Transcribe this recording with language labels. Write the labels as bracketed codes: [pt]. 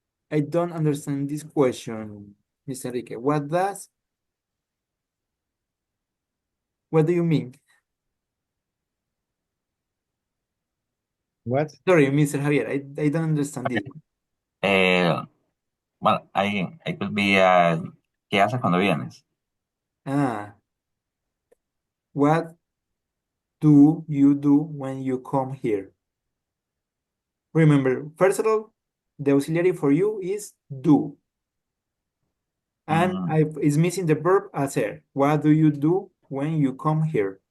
[en] I don't understand this question, Mr. Enrique. What do you mean? What? Sorry, Mr. Javier, I don't understand this. Well, I could be, [es] ¿qué haces cuando vienes? [en] Ah, what do you do when you come here? Remember, first of all, the auxiliary for you is do. And it's missing the verb hacer. What do you do when you come here?